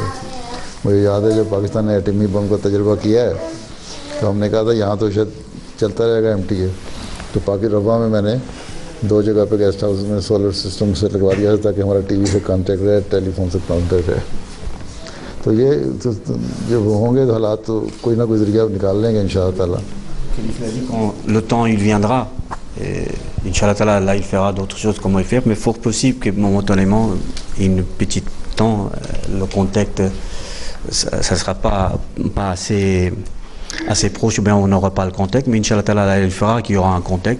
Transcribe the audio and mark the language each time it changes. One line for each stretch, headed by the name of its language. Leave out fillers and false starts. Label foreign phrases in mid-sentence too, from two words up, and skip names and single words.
Hindi: मुझे याद है जब पाकिस्तान ने एटमी बम का तजुर्बा किया है तो हमने कहा था यहाँ तो शायद चलता रहेगा MTA, तो पाकि रवा में मैंने 2 जगह पे
English: guest house
Hindi: में
English: solar system
Hindi: से लगवा दिया था ताकि हमारा TV से कॉन्टेक्ट रहे, टेलीफोन से कॉन्टेक्ट रहे। तो ये जब होंगे तो हालात तो कोई ना कोई ज़रिया निकाल लेंगे
Arabic: إن شاء الله تعالى.
French: Quand le temps il viendra,
Arabic: إن شاء الله تعالى,
French: là il fera d'autres choses comment il faire, mais fort possible que momentanément, une petite temps, le contact, ça sera pas assez proche, ou bien on n'aura pas le contact, mais
Arabic: إن شاء الله تعالى,
French: là il fera qu'il y aura un contact.